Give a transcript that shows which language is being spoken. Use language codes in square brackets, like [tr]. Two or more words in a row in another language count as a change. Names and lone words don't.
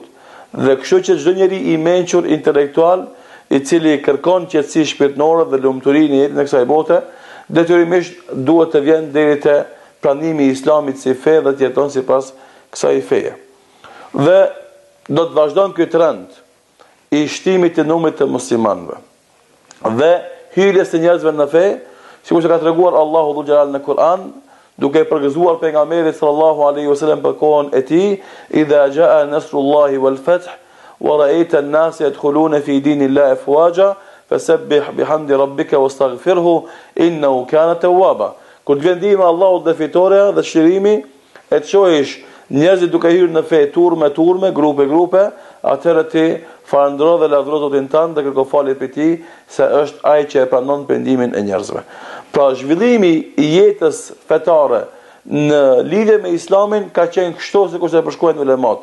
[sq] Dhe kështu që çdo njeri i mençur intelektual, i cili kërkon qetësi shpirtërore dhe lumturi në jetën e kësaj bote, detyrimisht duhet të vjen deri te pranimi i Islamit si fe dhe të jeton sipas kësaj feje. Dhe do të vazhdon ky trend i shtimit të numrit të muslimanëve dhe hyrjes së njerëzve në fe, sikur që ka treguar Allahu Dhul Jalal në Kur'an, duke përgëzuar pejgamberin [ar] صلى الله عليه وسلم [sq] për kohën e tij, [ar] إذا جاء نصر الله والفتح ورأيت الناس يدخلون في دين الله أفواجا فسبح بحمد ربك واستغفره إنه كان توابا. [sq] Kur të vjen ndihma e Allahut dhe fitoria dhe shërimi, e të shohësh njerëzit duke hyrë në fe turme, grupe, atëherë ti falëndro dhe lavdëro Zotin tënd dhe kërko falje për tij, se është ai që e pranon pendimin e njerëzve. Pra zhvillimi i jetës fetare në lidhje me Islamin ka qenë kështu sikur se përshkruajnë ulemat.